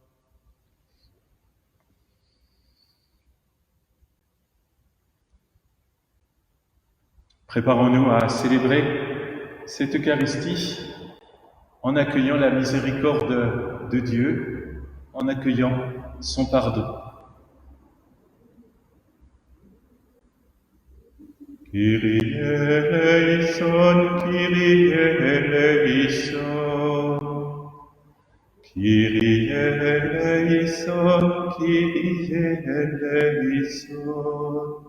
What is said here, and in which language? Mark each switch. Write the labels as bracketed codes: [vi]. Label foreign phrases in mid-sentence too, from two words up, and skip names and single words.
[fr] Préparons-nous à célébrer cette Eucharistie en accueillant la miséricorde de Dieu, en accueillant son pardon. [el] Kyrie eleison, Kyrie eleison. Kyrie eleison, Kyrie eleison.